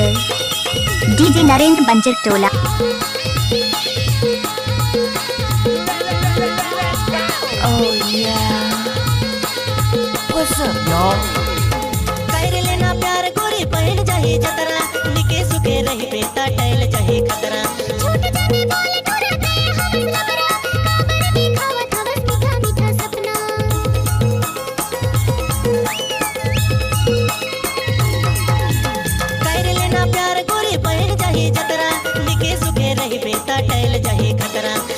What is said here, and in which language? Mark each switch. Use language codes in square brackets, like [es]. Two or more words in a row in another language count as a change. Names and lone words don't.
[hne] डीजे नरेंद्र बंजर टोला। [en] Oh yeah. What's up, y'all? [hne] कर लेना प्यार गोरी पहन जाही जतरा निके सुखे रही बेटा टैल जाही खतरा। कर लेना प्यार गोरी पहन जाही जतरा निके सुखे रही बेटा टैल जाही खतरा।